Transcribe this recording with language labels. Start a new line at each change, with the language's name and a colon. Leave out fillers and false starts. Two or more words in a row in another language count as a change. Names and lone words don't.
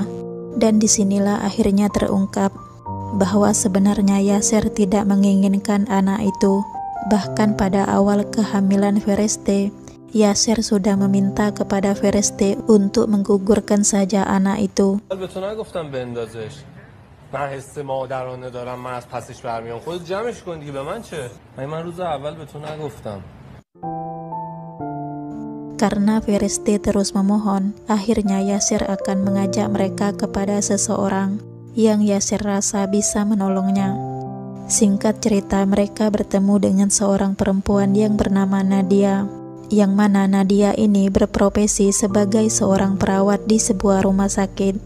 Indonesian: Dan disinilah akhirnya terungkap bahwa sebenarnya Yasser tidak menginginkan anak itu. Bahkan pada awal kehamilan Fereste, Yasser sudah meminta kepada Fereste untuk menggugurkan saja anak itu.
Persian: من حس مادرانه دارم، من از پسش برمیام. خودت جمعش کن دیگه، به من چه؟ من روز اول به تو نگفتم.
Indonesian: Karena Fereste terus memohon, akhirnya Yasser akan mengajak mereka kepada seseorang yang Yasser rasa bisa menolongnya. Singkat cerita, mereka bertemu dengan seorang perempuan yang bernama Nadia, yang mana Nadia ini berprofesi sebagai seorang perawat di sebuah rumah sakit.